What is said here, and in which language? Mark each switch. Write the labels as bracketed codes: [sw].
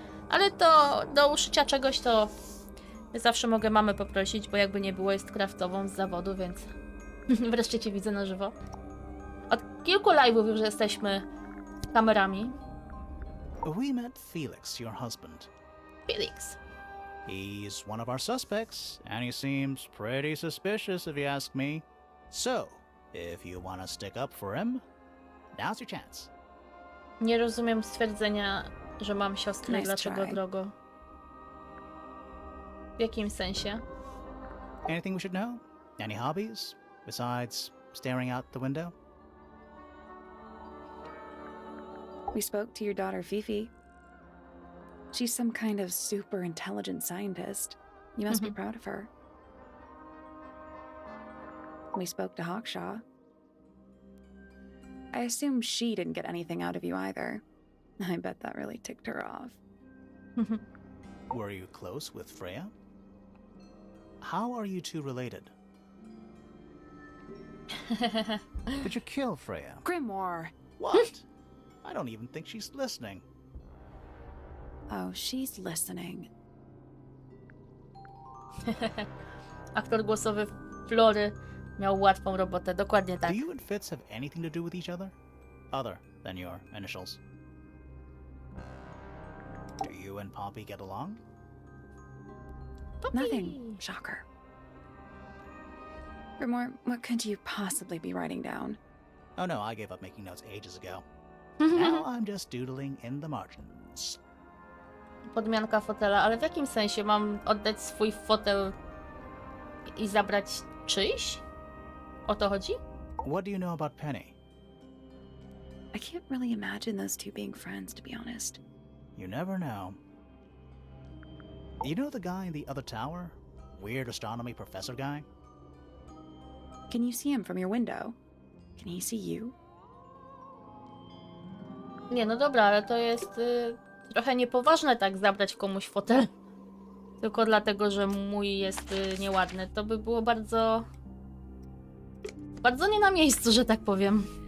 [pl] Ale to do uszycia czegoś to zawsze mogę mamę poprosić, bo jakby nie było, jest kraftową z zawodu, więc wreszcie cię widzę na żywo. Od kilku live'ów już jesteśmy kamerami. [en] We met Felix, your husband. Felix. He's one of our suspects, and he seems pretty suspicious if you ask me. So, if you want to stick up for him, now's your chance. [pl] Nie rozumiem stwierdzenia, że mam siostrę, [en] Nice [pl] dlaczego [en] try. [pl] drogo. W jakim sensie? [en] Anything we should know? Any hobbies, besides staring out the window? We spoke to your daughter Fifi. She's some kind of super intelligent scientist. You must be proud of her. We spoke to Hawkshaw. I assume she didn't get anything out of you either. I bet that really ticked her off. Were you close with Freya? How are you two related? Did you kill Freya? Grimoire. What? I don't even think she's listening. Oh, she's listening. [pl] Aktor głosowy Flory miał łatwą robotę, dokładnie tak. [en] Do you and Fitz have anything to do with each other? Other than your initials? Do you and Poppy get along? Nothing. Shocker. Grimoire, what could you possibly be writing down? Oh no, I gave up making notes ages ago. Now I'm just doodling in the margins. [pl] Podmianka fotela, ale w jakim sensie mam oddać swój fotel i zabrać czyjś? O to chodzi? [en] What do you know about Penny? I can't really imagine those two being friends, to be honest. You never know. You know the guy in the other tower? Weird astronomy professor guy? Can you see him from your window? Can he see you? [pl] Nie, no dobra, ale to jest trochę niepoważne tak zabrać komuś fotel. Tylko dlatego, że mój jest nieładny. To by było bardzo... bardzo nie na miejscu, że tak powiem.